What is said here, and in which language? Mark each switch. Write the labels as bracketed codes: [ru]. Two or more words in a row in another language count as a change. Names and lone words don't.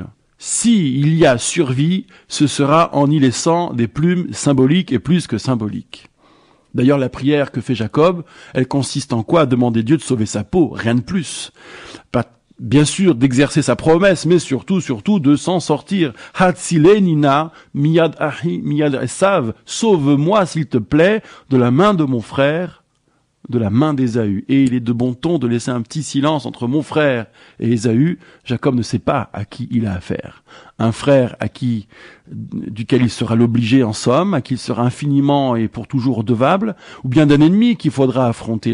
[fr] S'il y a survie, ce sera en y laissant des plumes symboliques et plus que symboliques. D'ailleurs, la prière que fait Jacob, elle consiste en quoi? À demander Dieu de sauver sa peau, rien de plus. Pas, bien sûr, d'exercer sa promesse, mais surtout de s'en sortir. [he] הצילני נא, מיד אחי, מיד עשו, [fr] sauve-moi, s'il te plaît, de la main de mon frère, de la main d'Ésaü. Et il est de bon ton de laisser un petit silence entre mon frère et Ésaü. Jacob ne sait pas à qui il a affaire. Un frère duquel il sera l'obligé en somme, à qui il sera infiniment et pour toujours redevable, ou bien d'un ennemi qu'il faudra affronter.